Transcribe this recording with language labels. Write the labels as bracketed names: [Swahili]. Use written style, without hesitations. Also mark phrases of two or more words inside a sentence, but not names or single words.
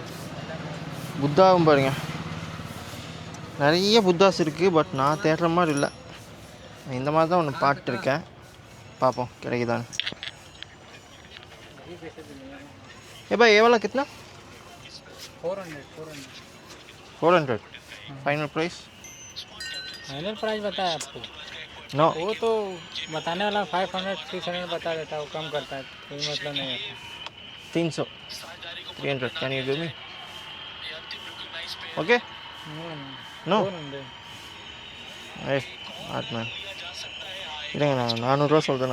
[Tamil] புத்தாவும் பாருங்க, நிறைய புத்தாஸ் இருக்குது. பட் நான் தேடுற மாதிரி இல்லை. இந்த மாதிரி தான் ஒன்று பார்த்துருக்கேன். பார்ப்போம் கிடைக்குதான்னு. ஏப்பா எவ்வளோ கிतना? 400. [English] final price? final price [Hindi] बताया आपको? [English] नो, [Hindi] वो तो बताने वाला 500 600 बता देता है, वो कम करता है, कोई मतलब नहीं है. 300 300. [English] can you give me? okay no [Tamil] ஏய் ஆட்மேன் இல்லைங்க, நான் 400 சொல்கிறேன்.